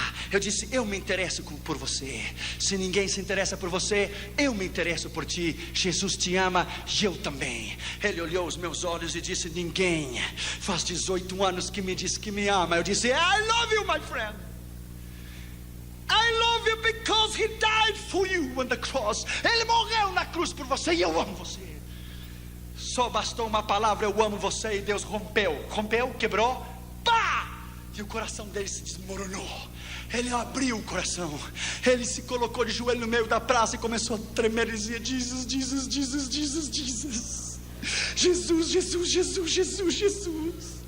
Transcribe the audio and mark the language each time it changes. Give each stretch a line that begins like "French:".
Portuguese: Eu disse: eu me interesso por você. Se ninguém se interessa por você, eu me interesso por ti. Jesus te ama e eu também. Ele olhou os meus olhos e disse: ninguém faz 18 anos que me diz que me ama.
English: Eu disse: I love you, my friend. I love you because he died for you on the cross.
Portuguese: Ele morreu na cruz por você e eu amo você. Só bastou uma palavra: eu amo você, e Deus rompeu, quebrou, pá! E o coração dele se desmoronou. Ele abriu o coração. Ele se colocou de joelho no meio da praça e começou a tremer e dizia: Jesus, Jesus, Jesus, Jesus, Jesus, Jesus, Jesus, Jesus, Jesus, Jesus.